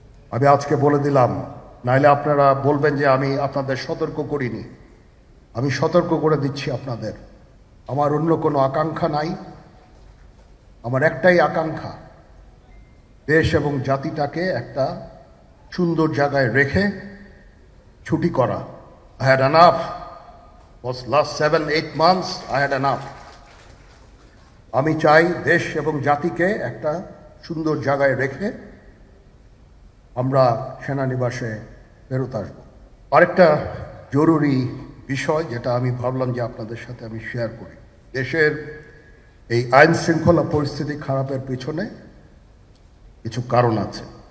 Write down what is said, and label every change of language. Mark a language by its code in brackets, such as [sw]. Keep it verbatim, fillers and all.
[bn] আমি আজকে বলে দিলাম, নাইলে আপনারা বলবেন যে আমি আপনাদের সতর্ক করিনি। আমি সতর্ক করে দিচ্ছি আপনাদের। আমার অন্য কোনো আকাঙ্ক্ষা নাই, আমার একটাই আকাঙ্ক্ষা, দেশ এবং জাতিটাকে একটা সুন্দর জায়গায় রেখে ছুটি করা। [en] I had enough. Was last seven, eight months, I had enough. [bn] আমি চাই দেশ এবং জাতিকে একটা সুন্দর জায়গায় রেখে আমরা সেনানিবাসে ফেরত আসবো। আরেকটা জরুরি বিষয় যেটা আমি ভাবলাম যে আপনাদের সাথে আমি শেয়ার করি, দেশের এই আইন শৃঙ্খলা পরিস্থিতি খারাপের পিছনে কিছু কারণ আছে।